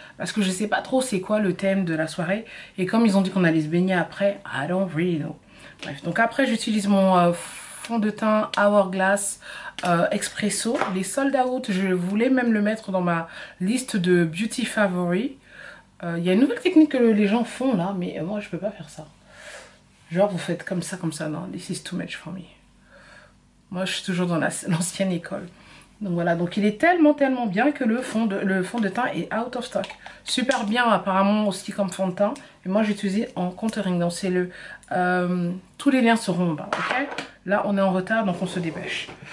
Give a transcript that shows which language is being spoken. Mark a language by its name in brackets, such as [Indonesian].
[French] Parce que je sais pas trop c'est quoi le thème de la soirée. Et comme ils ont dit qu'on allait se baigner après, [English] I don't really know. [French] Bref, donc après j'utilise mon fond de teint Hourglass Expresso. Les sold out, je voulais même le mettre dans ma liste de beauty favoris. Il y a une nouvelle technique que les gens font là, mais moi je peux pas faire ça. Genre vous faites comme ça, non, [English] this is too much for me. [French] Moi je suis toujours dans l'ancienne école. Donc voilà, donc il est tellement bien que le fond de teint est [English] out of stock. [French] Super bien apparemment aussi comme fond de teint. Et moi j'ai utilisé en contouring, donc c'est le... tous les liens seront en bas, ok? Là on est en retard donc on se dépêche.